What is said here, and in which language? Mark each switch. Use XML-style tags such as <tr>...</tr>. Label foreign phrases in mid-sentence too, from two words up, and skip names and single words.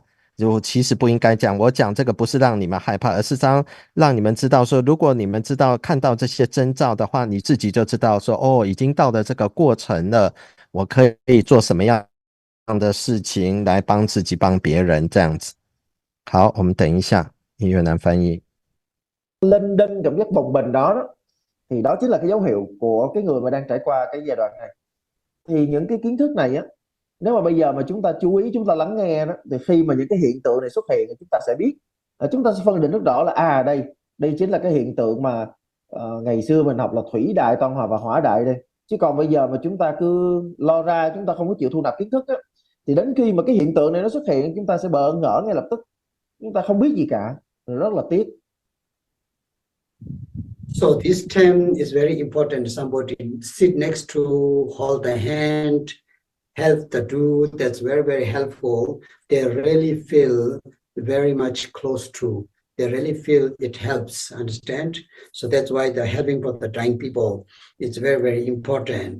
<zh>就其实不应该讲，我讲这个不是让你们害怕，而是让你们知道说，如果你们看到这些征兆的话，你自己就知道说，哦，已经到了这个过程了，我可以做什么样的事情来帮自己帮别人这样子。好，我们等一下，越南翻译。</zh> <vi>Linh đinh cảm giác bồng bềnh đó thì đó chính là cái dấu hiệu của cái người mà đang trải qua cái giai đoạn này. Thì những cái kiến thức này á, nếu mà bây giờ mà chúng ta chú ý, chúng ta lắng nghe đó, thì khi mà những cái hiện tượng này xuất hiện, chúng ta sẽ biết, chúng ta sẽ phân định rất rõ là đây chính là cái hiện tượng mà ngày xưa mình học là thủy đại, toàn hòa và hỏa đại đây. Chứ còn bây giờ mà chúng ta cứ lo ra, chúng ta không có chịu thu nạp kiến thức á, thì đến khi mà cái hiện tượng này nó xuất hiện, chúng ta sẽ bỡ ngỡ ngay lập tức, chúng ta không biết gì cả, rất là tiếc.</vi> <en>So this term is very important. Somebody sit next to, hold the hand, help to do. That's very, very helpful. They really feel very much close to. They really feel it helps, understand? So that's why the helping for the dying people is very, very important.</en>